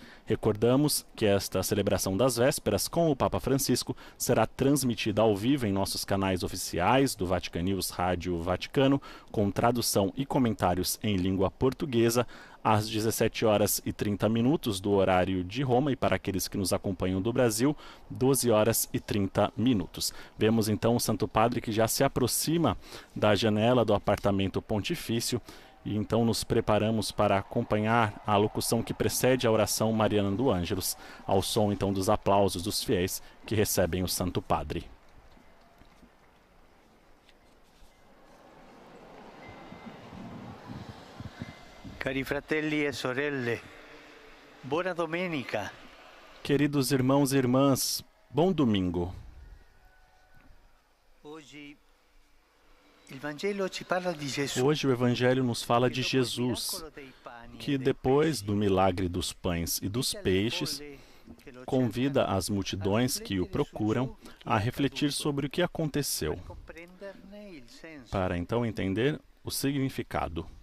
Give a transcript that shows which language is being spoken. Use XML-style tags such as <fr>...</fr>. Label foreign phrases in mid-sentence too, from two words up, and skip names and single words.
<pt>Recordamos que esta celebração das vésperas com o Papa Francisco será transmitida ao vivo em nossos canais oficiais do Vatican News Rádio Vaticano, com tradução e comentários em língua portuguesa, às 17h30 do horário de Roma, e para aqueles que nos acompanham do Brasil, 12h30. Vemos então o Santo Padre que já se aproxima da janela do apartamento pontifício, e então nos preparamos para acompanhar a locução que precede a oração mariana do Ângelus, ao som então dos aplausos dos fiéis que recebem o Santo Padre.</pt> <it>Cari fratelli e sorelle, buona domenica.</it> <pt>Queridos irmãos e irmãs, bom domingo. Hoje o Evangelho nos fala de Jesus, que depois do milagre dos pães e dos peixes, convida as multidões que o procuram a refletir sobre o que aconteceu, para então entender o significado.</pt>